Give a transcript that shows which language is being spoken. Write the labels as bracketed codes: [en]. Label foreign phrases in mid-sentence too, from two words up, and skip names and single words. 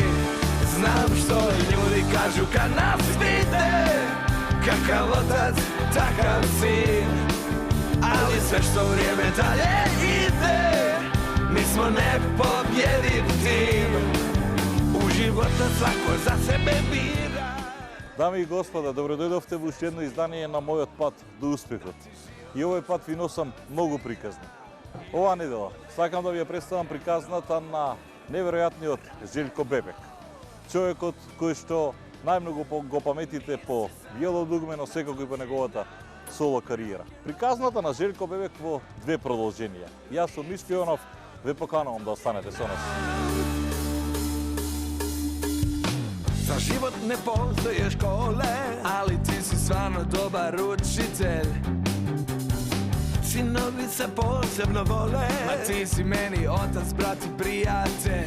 [hr] Znam što ljudi kažu kad nas vide, kakav otac, takav sin. Ali sve što vrijeme dalje ide, mi smo nepobjediv tim. U životu svako za sebe bira. [mk] Дами и господа, добродојдовте во уште едно издание на мојот пат до успехот. И овој пат ви носам многу приказни. Оваа недела сакам да ви ја представам приказната на неверојатниот Желко Бебек. Човекот кој што најмногу го паметите по Биело дугме, но секако и по неговата соло кариера. Приказната на Желко Бебек во две продолженија. Јас сум Мишко Јонов, ве поканувам да останете со нас. [hr] Za život ne postoje škole, ali ti si stvarno dobar učitelj. Sinovi se posebno vole, Ma ti si meni otac, brat i prijatelj.